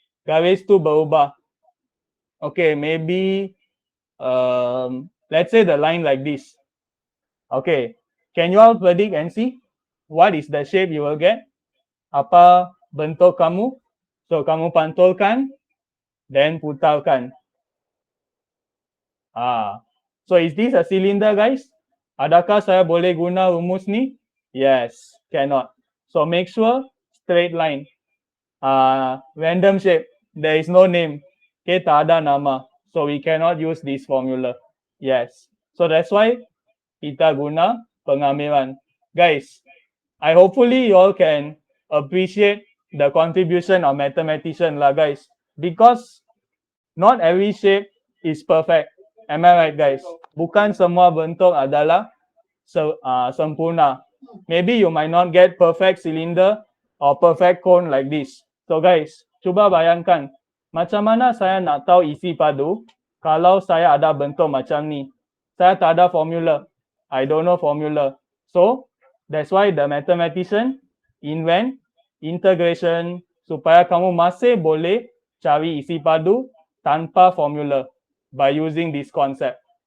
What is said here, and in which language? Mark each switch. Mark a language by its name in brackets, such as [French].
[Malay] Garis tu berubah. [English] Okay, maybe let's say the line like this. Okay. Can you all predict and see what is the shape you will get? [Malay] Apa bentuk kamu? So kamu pantulkan, then putarkan. [English] So is this a cylinder, guys? [Malay] Adakah saya boleh guna rumus ni? [English] Yes, cannot. So make sure straight line. Random shape. There is no name. Okay, [Malay] tak ada nama. [English] So we cannot use this formula. Yes. So that's why [Malay] kita guna pengamilan. [English] Guys, I hopefully you all can appreciate the contribution of mathematician lah, guys. Because not every shape is perfect. Am I right, guys? [Malay] Bukan semua bentuk adalah sempurna. [English] Maybe you might not get perfect cylinder or perfect cone like this. So guys, [Malay] cuba bayangkan, macam mana saya nak tahu isi padu kalau saya ada bentuk macam ni? Saya tak ada formula. [English] I don't know formula. So, that's why the mathematician invent integration [Malay] supaya kamu masih boleh cari isi padu tanpa formula [English] by using this concept.